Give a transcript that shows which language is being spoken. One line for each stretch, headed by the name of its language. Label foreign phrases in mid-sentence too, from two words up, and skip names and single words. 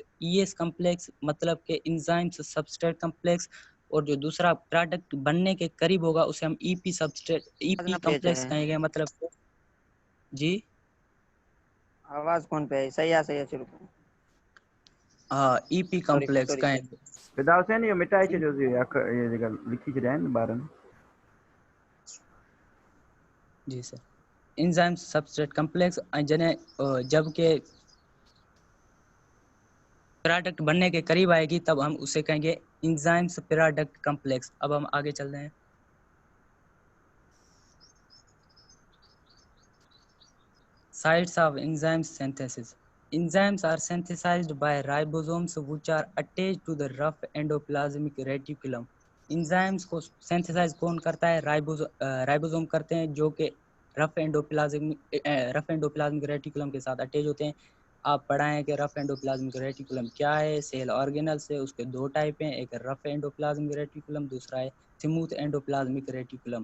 English: ES complex
Urdu: مطلب کہ
English: enzymes substrate complex,
Urdu: اور جو دوسرا پروڈکٹ بننے کے قریب ہوگا اسے ہم
English: EP complex
Urdu: کہیں گے. مطلب جی آواز کون پہ ہے؟ صحیح ہے شروع کرو. ہاں,
English: EP complex
Urdu: کہیں گے.
Sindhi: फिदा हुसैन ये मिटाई छो जी, ये जगह लिखी छॾिया आहिनि ॿारनि।
Urdu: جی سر,
English: enzyme substrate complex
Urdu: جنے جبکہ پروڈکٹ بننے کے قریب آئے گی تب ہم اسے کہیں گے
English: enzymes product complex.
Urdu: اب ہم آگے چل رہے ہیں.
English: sites of enzyme synthesis. Enzymes are synthesized by ribosomes which are attached to the rough endoplasmic reticulum।
Urdu: Enzymes کو synthesize کون کرتا ہے? رائبوسوم کرتے ہیں، جو کہ
English: rough endoplasmic reticulum
Urdu: کے ساتھ اٹیچ ہوتے ہیں. آپ پڑھائیں کہ
English: rough endoplasmic reticulum
Urdu: کیا ہے.
English: cell organelles
Urdu: ہے، اس کے 2 ٹائپ ہیں، ایک
English: rough endoplasmic reticulum,
Urdu: دوسرا ہے
English: smooth endoplasmic reticulum.